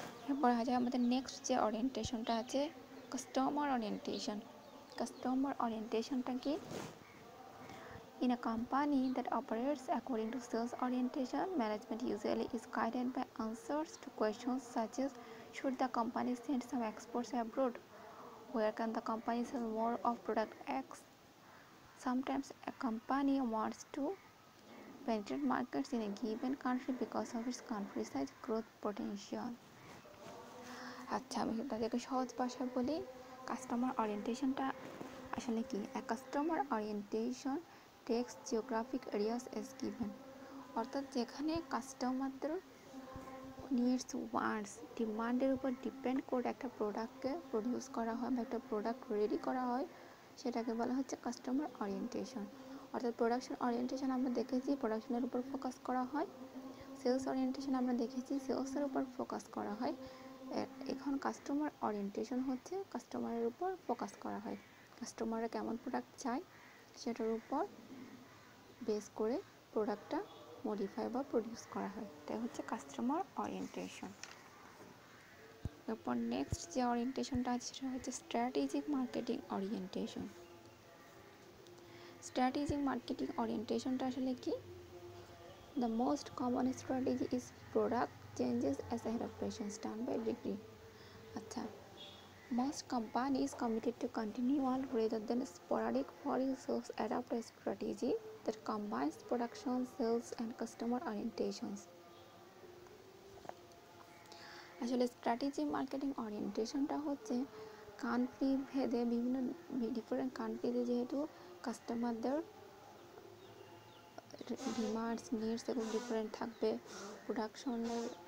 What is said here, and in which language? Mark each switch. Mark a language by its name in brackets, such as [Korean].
[Bangla] এরপর আছে আমাদের নেক্সট যে ওরিয়েন্টেশনটা আছে কাস্টমার ওরিয়েন্টেশন। কাস্টমার ওরিয়েন্টেশনটা কি? [English] In a company that operates according to sales orientation, management usually is guided by answers to questions such as should the company send some exports abroad? Where can the company sell more of product X? Sometimes a company wants to penetrate markets in a given country because of its country size growth potential. [Bangla] আচ্ছা, আমি তাদেরকে সহজ ভাষায় বলি customer ওরিয়েন্টেশনটা আসলে কি। [English] A customer orientation takes geographic areas as given, [Bangla] অর্থাৎ যেখানে কাস্টমারদের নিডস ওয়ান্টস ডিমান্ডের উপর ডিপেন্ড করে একটা প্রোডাক্টকে প্রডিউস করা হয় বা একটা প্রোডাক্ট রেডি করা হয়, সেটাকে বলা হচ্ছে কাস্টমার ওরিয়েন্টেশন। অর্থাৎ প্রোডাকশন ওরিয়েন্টেশন আমরা দেখেছি প্রোডাকশনের উপর ফোকাস করা হয়, সেলস ওরিয়েন্টেশন আমরা দেখেছি সেলসের উপর ফোকাস করা হয়। এখন কাস্টমার ওরিয়েন্টেশন হচ্ছে কাস্টমারের উপর ফোকাস করা হয়, কাস্টমাররা কেমন প্রোডাক্ট চায় সেটার উপর বেস করে প্রোডাক্টটা মডিফাই বা প্রডিউস করা হয়, এটাই হচ্ছে কাস্টমার ওরিয়েন্টেশন। এরপর নেক্সট যে ওরিয়েন্টেশনটা আছে সেটা হচ্ছে strategic marketing orientation. Strategic marketing ওরিয়েন্টেশনটা আসলে কি? [English] The most common strategy is product changes as a operations done by degree. আচ্ছা, most companies committed to continual rather than sporadic foreign sales adopt a strategy that combines production, sales and customer orientations. [Bangla] আসলে strategic marketing ওরিয়েন্টেশনটা হচ্ছে country ভেদে বিভিন্ন different কান্ট্রিতে যেহেতু কাস্টমারদের demands needs এগুলো different থাকবে, প্রোডাকশনের